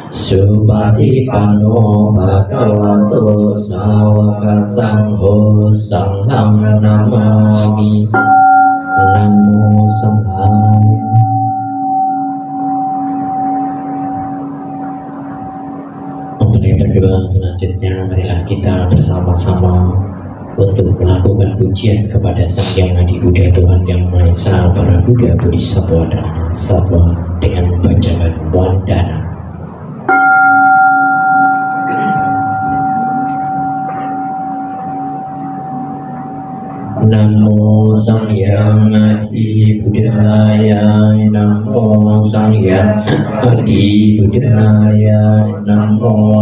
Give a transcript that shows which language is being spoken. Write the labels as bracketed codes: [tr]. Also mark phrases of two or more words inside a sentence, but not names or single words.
[pi] Supatipanno bhagavato sawaka sangho sangham namami. Namo Sanghaya. [id] Mulai berdoa selanjutnya, marilah kita bersama-sama untuk melakukan pujian kepada Sang Hyang Adi Buddha Tuhan Yang Maha Esa, para Buddha, Bodhisattva, dan Satwa dengan bacaan Wandana. [pi] Namo Sang Hyang Adi Buddhaya, Namo Sang Hyang Adi Buddhaya, Namo